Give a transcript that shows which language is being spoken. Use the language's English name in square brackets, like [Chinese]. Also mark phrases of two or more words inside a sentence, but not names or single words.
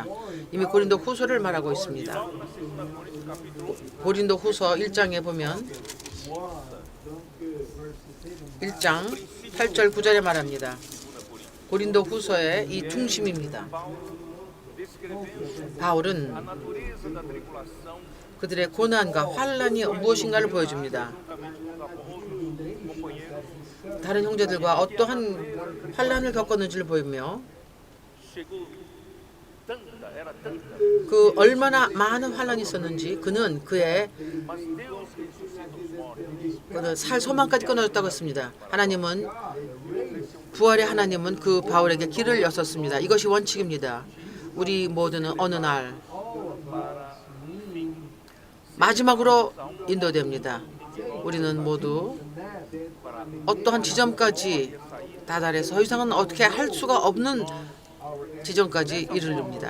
[Korean] 이미 고린도 후서를 말하고 있습니다. 고린도 후서 1장에 보면 1장 8절 9절에 말합니다. 고린도 후서의 이 중심입니다. 바울은 [Portuguese] a natureza da tribulação [Korean] 그들의 고난과 환란이 무엇인가를 보여줍니다. 다른 형제들과 어떠한 환란을 겪었는지를 보이며 [Portuguese] chegou era tanta, [Korean] 그 얼마나 많은 환란이 있었는지 그는 그의 [Portuguese] mas Deus ressuscita os mortos. [Korean] 그는 살 소망까지 끊어졌다고 했습니다. 하나님은 부활의 하나님은 그 바울에게 길을 여셨습니다. 이것이 원칙입니다. 우리 모두는 어느 날 마지막으로 인도됩니다. 우리는 모두 어떠한 지점까지 다달해서 더 이상은 어떻게 할 수가 없는 지점까지 이르릅니다.